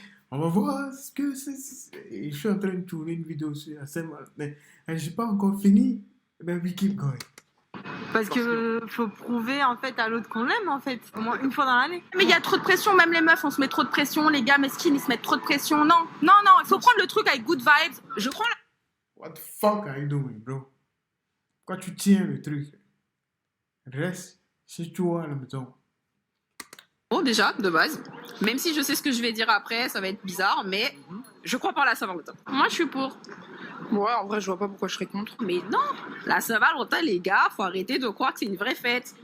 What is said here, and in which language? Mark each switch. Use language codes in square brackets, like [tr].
[fr] On va voir ce que c'est. Je suis en train de tourner une vidéo sur la Saint-Valentin. Je n'ai pas encore fini. Ben, [en] we keep going. [fr] Parce que faut prouver en fait à l'autre qu'on l'aime en fait, au moins une fois dans l'année. Mais il y a trop de pression, même les meufs, on se met trop de pression, les gars mesquines, ils se mettent trop de pression. Non, non, non, il faut prendre le truc avec [en] good vibes. [fr] Je crois. [en] What the fuck are you doing, bro? [fr] Pourquoi tu tiens le truc? Reste chez toi à la maison. Bon, déjà, de base, même si je sais ce que je vais dire après, ça va être bizarre, mais je crois pas à la Saint-Valentin. Moi, je suis pour. Ouais, en vrai, je vois pas pourquoi je serais contre. Mais non, la Saint-Valentin, les gars, faut arrêter de croire que c'est une vraie fête.